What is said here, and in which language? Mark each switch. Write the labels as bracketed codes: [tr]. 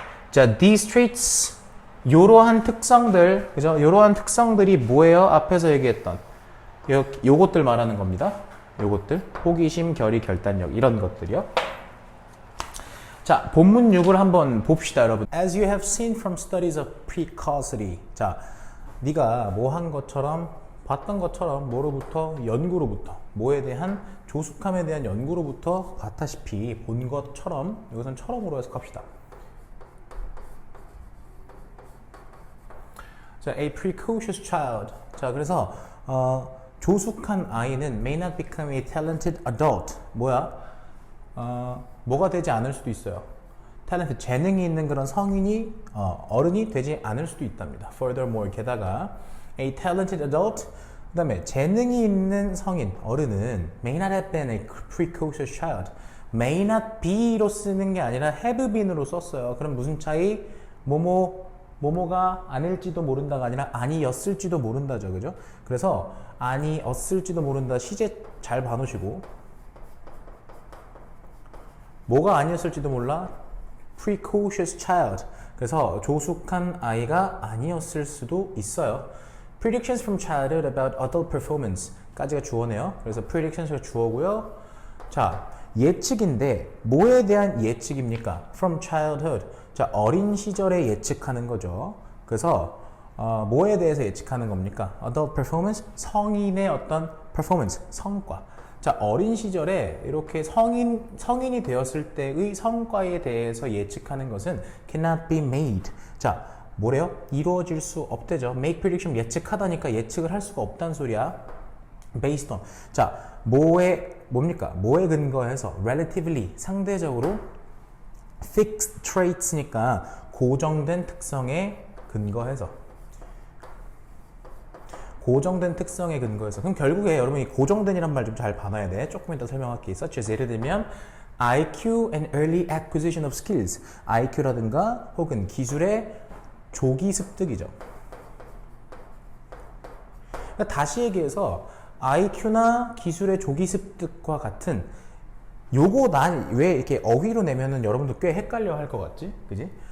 [ko] 자, [en] these traits, [ko] 요러한 특성들, 그죠? 요러한 특성들이 뭐예요? 앞에서 얘기했던 요것들 말하는 겁니다. 요것들, 호기심, 결의, 결단력, 이런 것들이요. 자, 본문 6을 한번 봅시다, 여러분. [en] As you have seen from studies of precocity. [ko] 자, 네가 뭐 한 것처럼, 봤던 것처럼, 뭐로부터? 연구로부터. 뭐에 대한? 조숙함에 대한 연구로부터 봤다시피 본 것처럼, 여기서는 처럼으로 해석합시다. [en] 자, a precocious child. [ko] 자, 그래서 조숙한 아이는 [en] may not become a talented adult. [ko] 뭐야? 뭐가 되지 않을 수도 있어요. talented, 재능이 있는 그런 성인이 어른이 되지 않을 수도 있답니다. [en] Furthermore, [ko] 게다가 [en] a talented adult, [ko] 그 다음에 재능이 있는 성인, 어른은 [en] may not have been a precocious child. may not be [ko] 로 쓰는 게 아니라 [en] have been [ko] 으로 썼어요. 그럼 무슨 차이? 뭐뭐가 아닐지도 모른다가 아니라 아니었을지도 모른다죠. 그죠? 그래서 아니었을지도 모른다. 시제 잘 봐놓으시고 뭐가 아니었을지도 몰라? [en] precocious child. [ko] 그래서 조숙한 아이가 아니었을 수도 있어요. [en] predictions from childhood about adult performance [ko] 까지가 주어네요. 그래서 predictions가 주어고요. 자, 예측인데 뭐에 대한 예측입니까? [en] from childhood. [ko] 자, 어린 시절에 예측하는 거죠. 그래서 뭐에 대해서 예측하는 겁니까? [en] adult performance, [ko] 성인의 어떤 [en] performance, [ko] 성과. 자, 어린 시절에 이렇게 성인이 되었을 때의 성과에 대해서 예측하는 것은 [en] cannot be made. [ko] 자, 뭐래요? 이루어질 수 없대죠. [en] make prediction [ko] 예측하다니까 예측을 할 수가 없다는 소리야. [en] based on. [ko] 자, 뭡니까? 뭐에 근거해서 [en] relatively, [ko] 상대적으로 [en] fixed traits [ko] 니까 고정된 특성에 근거해서. 고정된 특성에 근거해서. 그럼 결국에 여러분이 고정된이란 말 좀 잘 봐놔야 돼. 조금 이따 설명할게. [en] such as [ko] 예를 들면 [en] IQ and early acquisition of skills. [ko] IQ라든가 혹은 기술의 조기 습득이죠. 그러니까 다시 얘기해서 IQ나 기술의 조기 습득과 같은 요거 난 왜 이렇게 어휘로 내면은 여러분도 꽤 헷갈려 할 것 같지? 그지?